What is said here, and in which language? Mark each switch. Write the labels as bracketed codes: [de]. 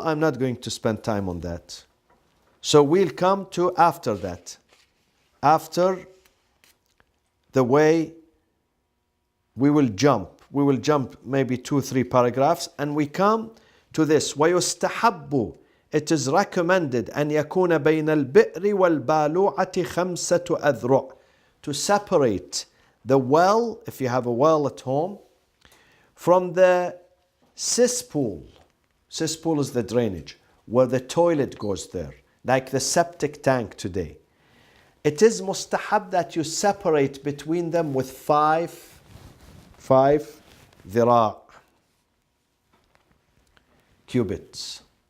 [en] I'm not going to spend time on that. So we'll come to after that. After the way we will jump maybe 2-3 paragraphs and we come to this. [ar] وَيُسْتَحَبُّ. [en] It is recommended [ar] أن يكون بين البئر والبالوعة 5 أذرع. [en] To separate the well, if you have a well at home, from the cesspool. Cesspool is the drainage, where the toilet goes there, like the septic tank today. It is mustahab that you separate between them with 5 ذراع, cubits.